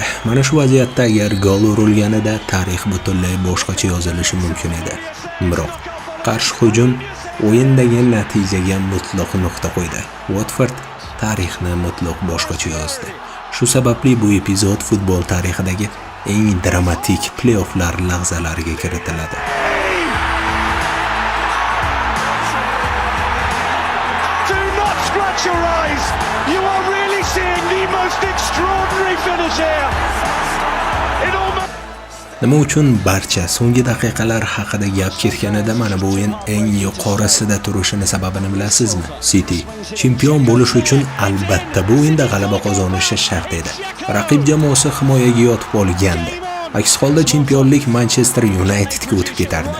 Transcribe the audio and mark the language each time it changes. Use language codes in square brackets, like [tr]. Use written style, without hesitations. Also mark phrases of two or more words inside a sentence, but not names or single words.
[uz] Mana shu vaziyatda agar gol urilganida tarix butunlay boshqacha yozilishi mumkin edi. Biroq qarshi hujum o'yindagi natijaga mutlaq nuqta qo'ydi. Watford tarixni mutlaq boshqacha yozdi. Shu sababli bu epizod futbol tarixidagi eng dramatik play-offlar lahzalariga kiritiladi. [en] Your eyes. You are really seeing the most extraordinary finish here. [uz] Nima uchun barcha so'nggi daqiqalar haqida gap ketganida mana bu o'yin eng yuqorisida turishini sababini bilasizmi? City chempion bo'lish uchun albatta bu o'yinda g'alaba qozonishi shart edi. Raqib jamoasi himoyaga yotib olgandi. Aks holda chempionlik Manchester Unitedga o'tib ketardi.